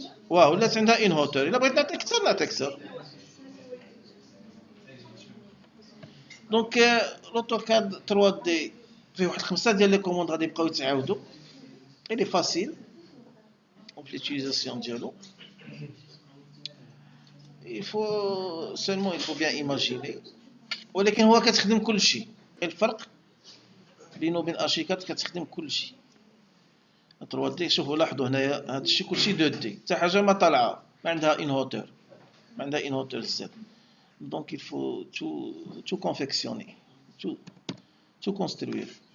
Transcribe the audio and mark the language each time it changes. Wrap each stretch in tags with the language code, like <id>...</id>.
<ar>واه ولات عندها ان هوتور. الا بغيت نعطيك اكثر نعطيك اكثر. دونك لوتوكاد 3 دي فيه واحد 5 ديال لي كوموند غادي يبقاو يتعاودوا. إلي فاسيل في ليتيليزاسيون ديالو.</ar> <fr>il faut seulement il faut bien imaginer.</fr> <ar>ولكن هو كتخدم كلشي. الفرق بينه وبين ارشيكاد كتخدم كلشي. 3 دي شوفوا لاحظوا هنايا هذا الشيء كلشي 2 دي، حتى حاجه ما طالعه، ما عندها ان هوتور، ما عندها ان هوتور زاد. دونك</ar> <fr>il faut tout confectionner, tout construire.</fr>